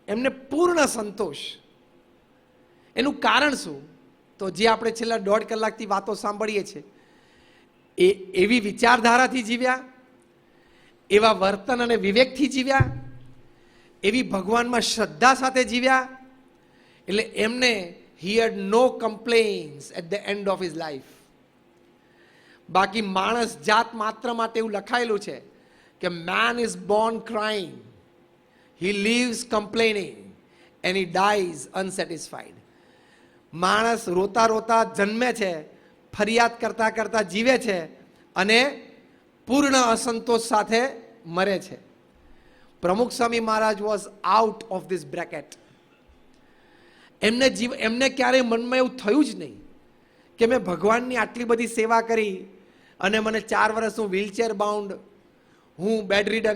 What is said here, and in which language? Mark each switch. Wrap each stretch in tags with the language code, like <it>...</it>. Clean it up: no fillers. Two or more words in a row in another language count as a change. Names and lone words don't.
<gu>એમને પૂર્ણ સંતોષ. એનું કારણ શું? તો જે આપણે છેલ્લા 1.5 કલાકથી વાતો સાંભળીએ છીએ એ એવી વિચારધારાથી જીવ્યા, એવા વર્તન અને વિવેકથી જીવ્યા, એવી ભગવાનમાં શ્રદ્ધા સાથે જીવ્યા, એટલે એમને</gu> <en>he had no complaints at the end of his life.</en> <gu>બાકી માણસ જાત માત્ર માટે એવું લખાયેલું છે કે</gu> <en>man is born crying, he lives complaining and he dies unsatisfied.</en> <gu>માણસ રોતા રોતા જન્મે છે, ફરિયાદ કરતા કરતા જીવે છે અને પૂર્ણ અસંતોષ સાથે મરે છે.</gu> <en>પ્રમુખ સ્વામી મહારાજ was out of this bracket.</en> <gu>એમને ક્યારેય મનમાં એવું થયું જ નહીં કે મેં ભગવાનની આટલી બધી સેવા કરી અને મને 4 વર્ષ હું</gu> <en>wheelchair bound,</en> <gu>હું</gu> <en>bed ridden.</en>